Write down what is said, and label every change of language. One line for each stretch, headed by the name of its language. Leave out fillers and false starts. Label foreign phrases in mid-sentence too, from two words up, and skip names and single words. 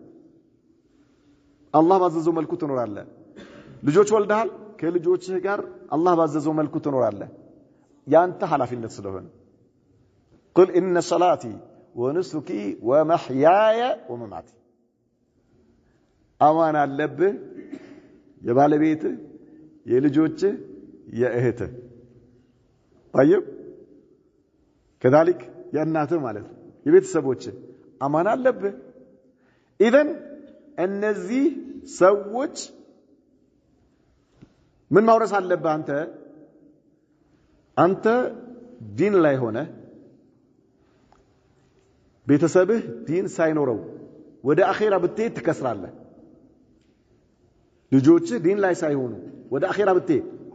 Amharic: አላህ ባዘዘው መልኩ ትኖራለህ ልጆች ወልደሃል ከልጆችህ ጋር አላህ ባዘዘው መልኩ ትኖራለህ ያንተ ኃላፊነት ስለሆነ
Arabic: قل إن صلاتي ونسكي ومحياي ومماتي
Amharic: አማና አለብህ የባለቤትህ የልጆችህ የእህትህ
Arabic: طيب كذلك
Amharic: የእናትህ ማለት ነው የቤተሰቦችህ አማና አለብህ ኢዘን እነዚህ ሰዎች ምን ማውረስ አለብህ አንተ ዲን ላይ ሆነ ቤተሰብህ ዲን ሳይኖረው ወደ አኺራ ብትሄድ ትከስራለህ ልጆችህ ዲን ላይ ሳይሆኑ ወደ አኺራ ብትሄድ